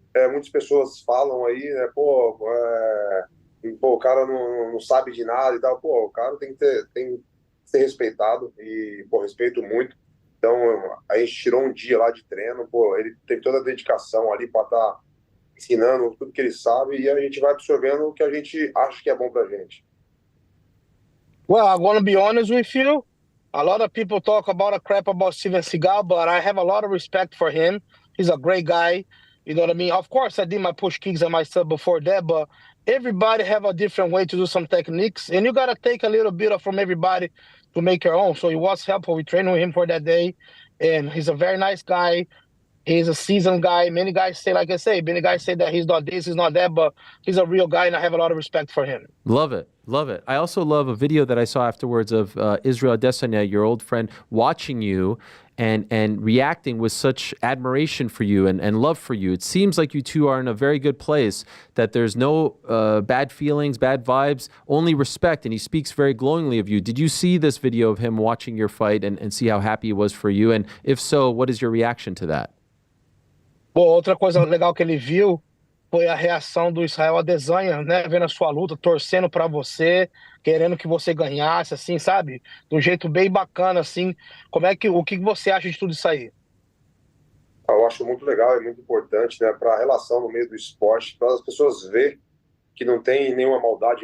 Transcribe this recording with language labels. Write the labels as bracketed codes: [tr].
[pt] Muitas pessoas falam aí, né, o cara não sabe de nada e tal. O cara tem que ser respeitado e, respeito muito. Então, a gente tirou um dia lá de treino, ele teve toda a dedicação ali para estar ensinando tudo que ele sabe e a gente vai absorvendo o que a gente acha que é bom pra gente. [en] Well, I'm going to be honest with you. A lot of people talk about a crap about Steven Seagal, but I have a lot of respect for him. He's a great guy. You know what I mean? Of course, I did my push kicks and my stuff before that, but everybody have a different way to do some techniques, and you got to take a little bit from everybody to make your own. So it was helpful. We trained with him for that day, and he's a very nice guy. He's a seasoned guy. Many guys say, like I say, that he's not this, he's not that, but he's a real guy, and I have a lot of respect for him. Love it. Love it. I also love a video that I saw afterwards of Israel Adesanya, your old friend, watching you and reacting with such admiration for you and love for you. It seems like you two are in a very good place, that there's no bad feelings, bad vibes, only respect, and he speaks very glowingly of you. Did you see this video of him watching your fight and see how happy he was for you? And if so, what is your reaction to that? [pt] Outra coisa legal que ele viu foi a reação do Israel Adesanya, né? Vendo a sua luta, torcendo pra você, querendo que você ganhasse, assim, sabe? De um jeito bem bacana, assim. O que você acha de tudo isso aí? Eu acho muito legal e muito importante, né? Para a relação no meio do esporte, para as pessoas verem que não tem nenhuma maldade.